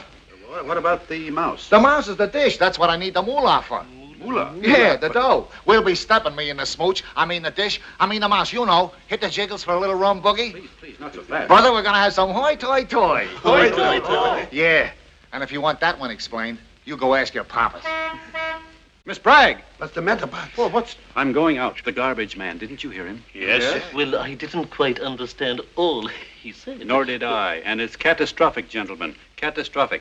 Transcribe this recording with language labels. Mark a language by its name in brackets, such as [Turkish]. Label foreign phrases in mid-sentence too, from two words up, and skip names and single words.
[English] What about the mouse? The mouse is the dish. That's what I need the moolah for. Moolah? Yeah, the dough. We'll be stepping me in the smooch. I mean the dish. I mean the mouse. You know, hit the jiggles for a little rum boogie. Please, not so fast. Brother, we're gonna have some hoy-toy-toy. Hoy-toy-toy. Yeah. And if you want that one explained, you go ask your papas. Miss Bragg! What's the matter, Bob? Well, I'm going out. The garbage man. Didn't you hear him? Yes. Well, I didn't quite understand all he said. Nor did I. And it's catastrophic, gentlemen. Catastrophic.